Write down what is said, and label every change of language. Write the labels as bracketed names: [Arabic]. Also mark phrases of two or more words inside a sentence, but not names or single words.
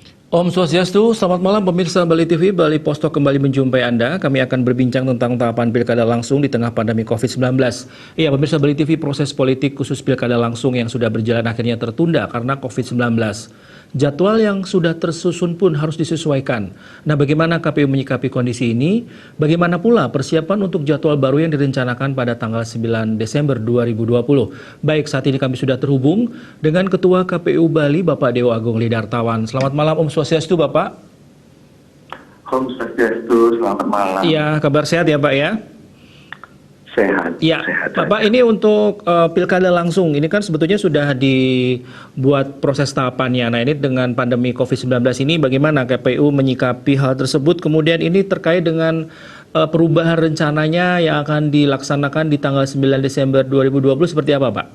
[Indonesian] Om Swastiastu, selamat malam pemirsa Bali TV. Bali Posto kembali menjumpai Anda. Kami akan berbincang tentang tahapan pilkada langsung di tengah pandemi COVID-19. Iya, pemirsa Bali TV, proses politik khusus pilkada langsung yang sudah berjalan akhirnya tertunda karena COVID-19. Jadwal yang sudah tersusun pun harus disesuaikan. Nah, bagaimana KPU menyikapi kondisi ini? Bagaimana pula persiapan untuk jadwal baru yang direncanakan pada tanggal 9 Desember 2020? Baik, saat ini kami sudah terhubung dengan Ketua KPU Bali, Bapak Dewa Agung Lidartawan. Selamat malam, Om Swastiastu, Bapak. Om Swastiastu, selamat malam. Iya, kabar sehat ya, Pak ya? Sehat. Ya, sehat Bapak, saja. ini untuk pilkada langsung, ini kan sebetulnya sudah dibuat proses tahapannya. Nah, ini dengan pandemi COVID-19 ini bagaimana KPU menyikapi hal tersebut? Kemudian ini terkait dengan perubahan rencananya yang akan dilaksanakan di tanggal 9 Desember 2020 seperti apa, Pak?